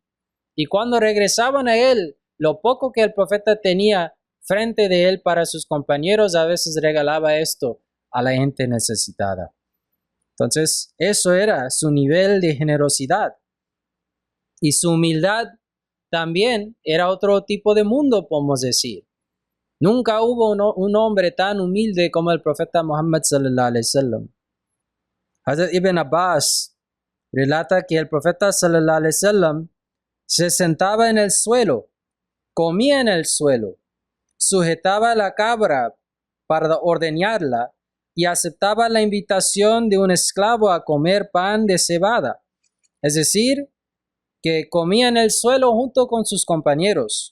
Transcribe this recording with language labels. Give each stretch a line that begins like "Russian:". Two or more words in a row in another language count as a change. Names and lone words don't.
Spanish: Y cuando regresaban a él, lo poco que el profeta tenía frente de él para sus compañeros, a veces regalaba esto a la gente necesitada. Entonces, eso era su nivel de generosidad. Y su humildad también era otro tipo de mundo, podemos decir. Nunca hubo un hombre tan humilde como el profeta Muhammad
Arabic: صلى الله عليه وسلم.
Spanish: Hazrat Ibn Abbas relata que el profeta
Arabic: صلى الله عليه وسلم
Spanish: se sentaba en el suelo, comía en el suelo, sujetaba la cabra para ordeñarla y aceptaba la invitación de un esclavo a comer pan de cebada. Es decir, que comía en el suelo junto con sus compañeros.